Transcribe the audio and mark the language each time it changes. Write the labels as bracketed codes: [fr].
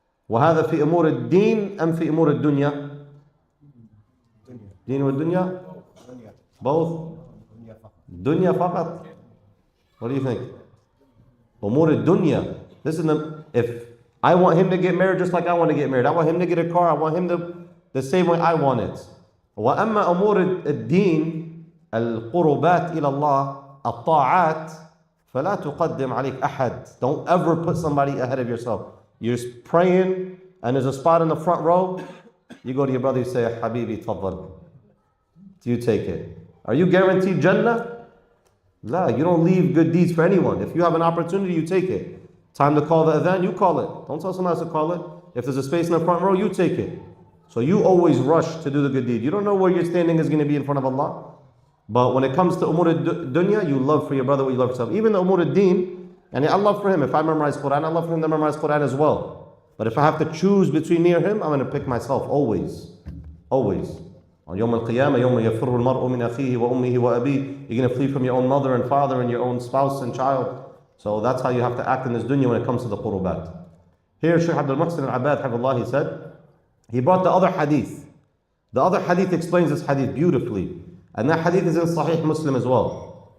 [ar] وهذا في أمور الدين أم في أمور الدنيا؟ دين والدنيا? [en] Both? [ar] دنيا فقط? [en] What do you think? [ar] أمور الدنيا. [en] Listen, if I want him to get married just like I want to get married, I want him to get a car, I want him to the same way I want it. [ar] وأما أمور الدين القربات إلى الله الطاعات فلا تقدم عليك أحد. [en] Don't ever put somebody ahead of yourself. You're praying and there's a spot in the front row. You go to your brother, you say, [ar] Habibi, tafadhal. [en] Do you take it? Are you guaranteed Jannah? La, you don't leave good deeds for anyone. If you have an opportunity, you take it. Time to call the adhan, you call it. Don't tell someone else to call it. If there's a space in the front row, you take it. So you always rush to do the good deed. You don't know where your standing is going to be in front of Allah. But when it comes to umur dunya, you love for your brother what you love for yourself. Even the umur deen, and I love for him. If I memorize Quran, I love for him to memorize Quran as well. But if I have to choose between me or him, I'm going to pick myself always. Always. [ar] On Yawm al-Qiyamah, يوم يفر المرء من أخيه وأمه وأبيه. [en] You're going to flee from your own mother and father and your own spouse and child. So that's how you have to act in this dunya when it comes to the qurubat. Here, Shaykh Abdul Muhsin al-Abad, Hafidhullah, he said, he brought the other hadith. The other hadith explains this hadith beautifully. And that hadith is in Sahih Muslim as well.